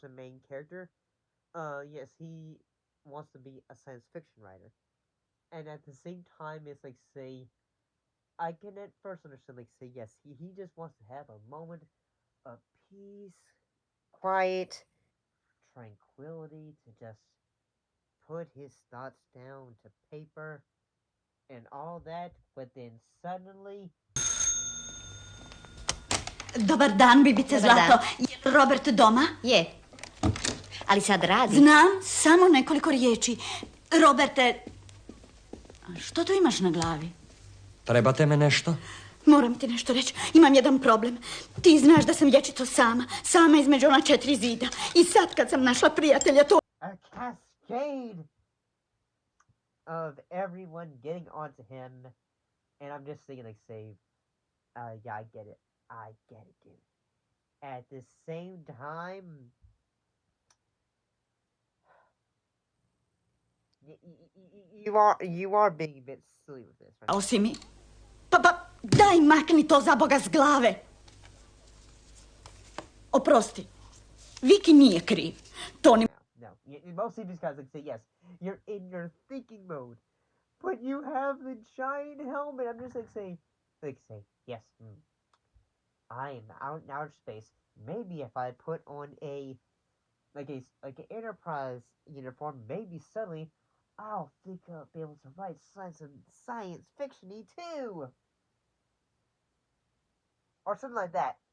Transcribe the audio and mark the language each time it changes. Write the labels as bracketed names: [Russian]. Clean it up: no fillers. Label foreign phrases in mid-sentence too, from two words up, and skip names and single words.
[English] the main character, yes, he wants to be a science fiction writer, and at the same time, it's like say, I can at first understand like say yes, he just wants to have a moment of peace, quiet, tranquility to just put his thoughts down to paper and all that, but then suddenly. [Croatian] Dobar dan, Bibice Zlato. Je Robert doma? Je. Ali sad radi. Znam, samo nekoliko riječi. Roberte, što to imaš na glavi? Trebate me nešto? Moram ti nešto reći. Imam jedan problem. Ti znaš da sam vječito sama. Sama između ona 4 zida. I sad kad sam našla prijatelja, to... [English] A cascade of everyone getting onto him. And I'm just thinking, like, say, yeah, I get it. I get it, dude. At the same time, you are being a bit silly with this, right? [Croatian] Osi mi. Pa, daj makni to za Boga s glave. Oprosti. Viki nije kriv. To ni... No. [English] Mostly because, like, say, yes, you're in your thinking mode. But you have the giant helmet. I'm just, say, yes, I am out in outer space. Maybe if I put on an Enterprise uniform, maybe suddenly I'll think I'll be able to write science fiction-y too, or something like that.